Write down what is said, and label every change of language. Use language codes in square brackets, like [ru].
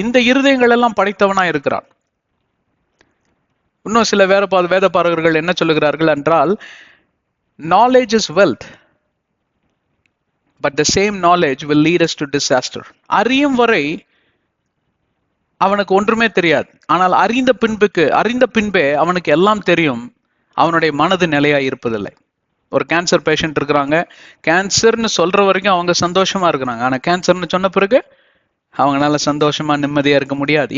[ta] இந்த இருதயங்கள் எல்லாம் படைத்தவனா இருக்கிறான். இன்னும் சில வேத பாரகர்கள் என்ன சொல்லுகிறார்கள் என்றால், [en] knowledge is wealth, but the same knowledge will lead us to disaster. [ta] அறியும் வரை அவனுக்கு ஒன்றுமே தெரியாது. ஆனால் அறிந்த பின்பே அவனுக்கு எல்லாம் தெரியும். அவனுடைய மனது நிலையா இருப்பதில்லை. ஒரு கேன்சர் பேஷண்ட் இருக்கிறாங்க, கேன்சர்னு சொல்ற வரைக்கும் அவங்க சந்தோஷமா இருக்கிறாங்க. ஆனா கேன்சர்னு சொன்ன பிறகு அவங்களால சந்தோஷமா நிம்மதியா இருக்க முடியாது.